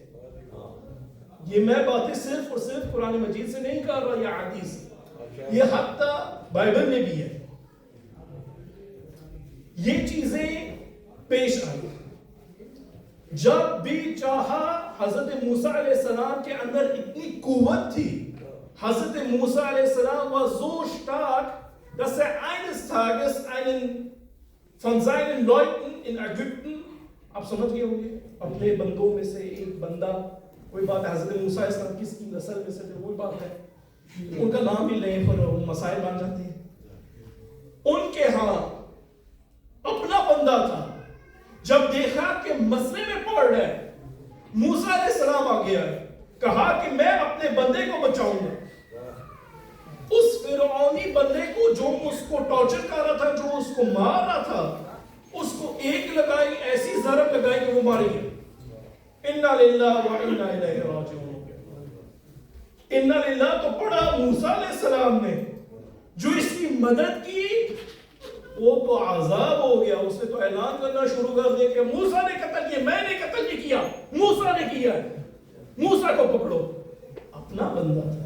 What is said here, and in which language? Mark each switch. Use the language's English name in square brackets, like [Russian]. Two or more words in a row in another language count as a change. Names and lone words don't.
[Urdu] یہ میں باتیں صرف اور صرف قرآن مجید سے نہیں کر رہا، یہ حدیث ہے، یہ حتیٰ بائبل میں بھی ہے. یہ چیزیں پیش آئی. جب بھی چاہا حضرت موسیٰ [Arabic] علیہ السلام [Urdu] کے اندر اتنی قوت تھی. حضرت موسیٰ علیہ السلام [German] war so stark, dass eines Tages einen von seinen Leuten in Ägypten، [Urdu] آپ سمجھ گئے ہوں گے، اپنے بندوں میں سے ایک بندہ، کوئی بات ہے حضرت موسیٰ [Arabic] علیہ السلام [Urdu] کس کی نسل میں سے تھے، وہی بات ہے، ان کا نام بھی لیں پر مسائل بن جاتے ہیں. ان کے ہاں اپنا بندہ تھا. جب دیکھا کہ مسئلے میں پڑ رہا ہے، موسیٰ [Arabic] علیہ السلام [Urdu] آ گیا ہے، کہا کہ میں اپنے بندے کو بچاؤں گا. اس فرعونی بندے کو جو اس کو ٹارچر کر رہا تھا، جو اس کو مار رہا تھا، اس کو ایک لگائی، ایسی ضرب لگائی کہ وہ مار گیا. [Arabic] انا للہ و انا الیہ راجعون. انا للہ [Urdu] تو پڑھا موسیٰ [Arabic] علیہ السلام [Urdu] نے، جو اس کی مدد کی وہ تو عذاب ہو گیا. اس نے تو اعلان کرنا شروع کر دیا کہ موسیٰ نے قتل کیا، میں نے قتل نہیں کیا، موسیٰ نے کیا ہے، موسیٰ کو پکڑو. اپنا بندہ تھا.